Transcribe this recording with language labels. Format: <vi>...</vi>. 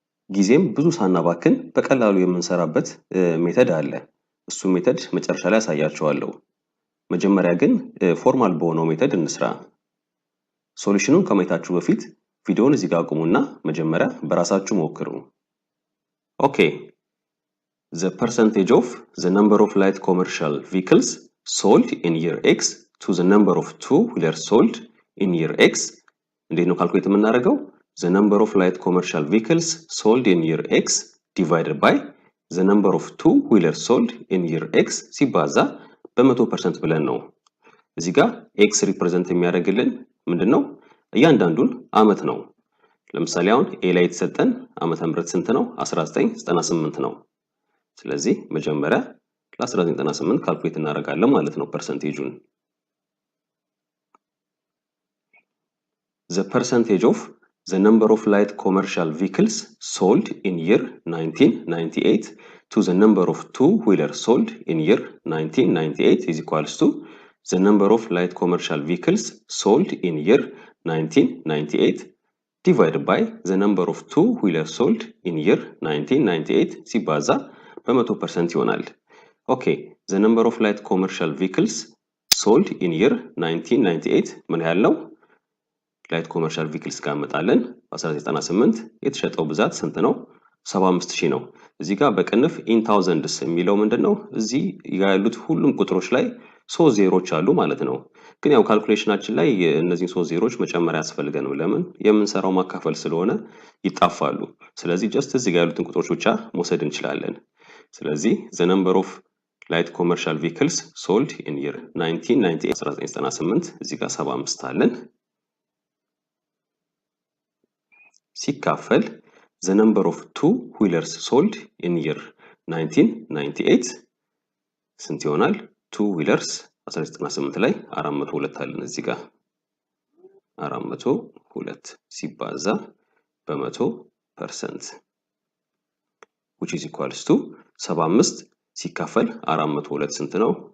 <am>ጊዜም ብዙ ሳናባክን በቀላሉ የምንሰራበት ሜተድ አለ። እሱ ሜተድ መጨረሻ ላይ አሳያችኋለሁ። መጀመሪያ ግን ፎርማል በሆነው ሜተድ እንስራ። ሶሉሽኑን ከማየታችሁ በፊት ቪዲዮውን እዚህ ጋር አቁሙና መጀመሪያ በራሳችሁ ሞክሩ። ኦኬ</am> <en>the percentage of the number of light commercial vehicles sold in year X</en> <am>to the number of two-wheelers sold in year X እንዴት ነው ካልኩሌት የምናደርገው?</am> <en>the number of light commercial vehicles sold in year X divided by the number of two-wheelers sold in year X</en> <am>ሲባዛ በ100% ብለን ነው። እዚህ ጋር X ሪፕሬዘንት የሚያደርግልን ምንድነው? እያንዳንዱን ዓመት ነው። ለምሳሌ አሁን ኤ ላይ የተሰጠን ዓመተ ምህረት ስንት ነው? 1998 ነው። ስለዚህ መጀመሪያ ለ1998 ካልኩሌት እናደርጋለን ማለት ነው ፐርሰንቴጁን።</am> <en>The percentage of the number of light commercial vehicles sold in year 1998 to the number of two-wheelers sold in year 1998 is equals to the number of light commercial vehicles sold in year 1998 divided by the number of two-wheelers sold in year 1998</en> <am>ሲባዛ በ100% ይሆናል። ኦኬ</am> <en>the number of light commercial vehicles sold in year 1998</en> <am>ምን ያህል ነው? ላይት ኮመርሻል ቪክልስ ጋር መጣለን። በ1998 የተሸጠው ብዛት ስንት ነው? 75000 ነው። እዚህ ጋር በቅንፍ</am> <en>in thousands</en> <am>የሚለው ምንድነው? እዚህ ያሉት ሁሉም ቁጥሮች ላይ 3 ዜሮዎች አሉ ማለት ነው። ግን ያው ካልኩሌሽናችን ላይ እነዚህን 3 ዜሮዎች መጨመር ያስፈልገናል። ለምን? የምንሰራው ማካፈል ስለሆነ ይጣፋሉ። ስለዚህ ጀስት እዚህ ጋር ያሉትን ቁጥሮች ብቻ መውሰድ እንችላለን። ስለዚህ</am> <en>the number of light commercial vehicles sold in year 1998</en> <am>እዚህ ጋር 75 አለን ሲካፈል</am> <en>the number of two-wheelers sold in year 1998</en> <am>ስንት ይሆናል? two-wheelers 1998 ላይ 402 አለን እዚህ ጋር 402 ሲባዛ በ100%</am> <en>which is equals to</en> <am>75 ሲካፈል 402 ስንት ነው?</am>